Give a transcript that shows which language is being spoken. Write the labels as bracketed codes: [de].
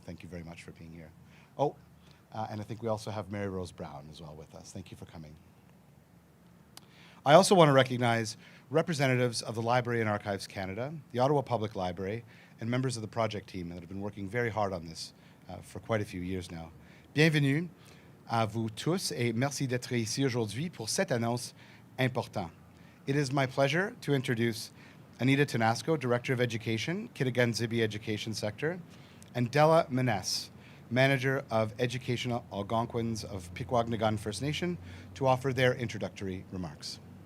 [en] Thank you very much for being here. And I think we also have Mary Rose Brown as well with us. Thank you for coming. I also want to recognize representatives of the Library and Archives Canada, the Ottawa Public Library, and members of the project team that have been working very hard on this for quite a few years now. [fr] Bienvenue à vous tous et merci d'être ici aujourd'hui pour cette annonce importante. [en] It is my pleasure to introduce Anita Tanasco, Director of Education, Kitigan Zibi Education Sector, and Della Menes, Manager of Educational Algonquins of Pikwàkanagàn First Nation, to offer their introductory remarks.